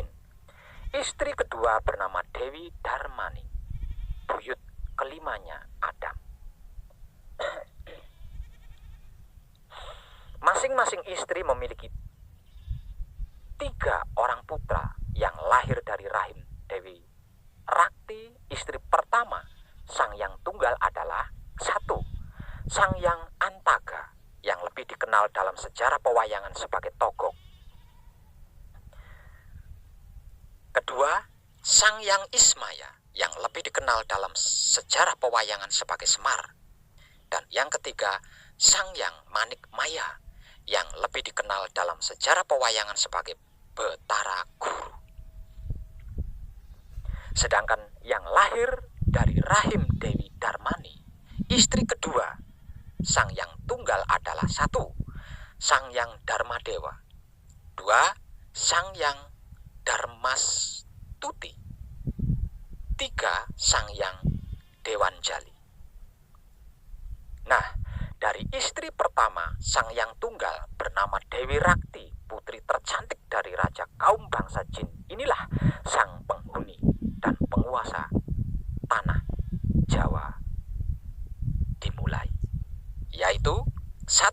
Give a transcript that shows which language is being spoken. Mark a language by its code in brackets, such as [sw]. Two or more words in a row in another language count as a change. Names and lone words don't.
[id] Istri kedua bernama Dewi Darmani, buyut kelimanya Adam. Masing-masing istri memiliki 3 orang putra yang lahir dari rahim Dewi Rakti. Istri pertama Sang Hyang Tunggal adalah 1. Sang Hyang Antaga yang lebih dikenal dalam sejarah pewayangan sebagai Togok. Kedua, Sang Hyang Ismaya yang lebih dikenal dalam sejarah pewayangan sebagai Semar. Dan yang ketiga, Sang Hyang Manik Maya yang lebih dikenal dalam sejarah pewayangan sebagai Betara Guru. Sedangkan yang lahir dari rahim Dewi Darmani, istri kedua Sang Hyang Tunggal adalah 1. Sang Hyang Darmadewa. 2. Sang Hyang Darmastuti. 3. Sang Hyang Dewanjali. Nah, dari istri pertama Sang Hyang Tunggal bernama Dewi Rakti, putri tercantik dari raja kaum bangsa Jin. Inilah sang penghuni dan penguasa tanah Jawa dimulai, yaitu 1.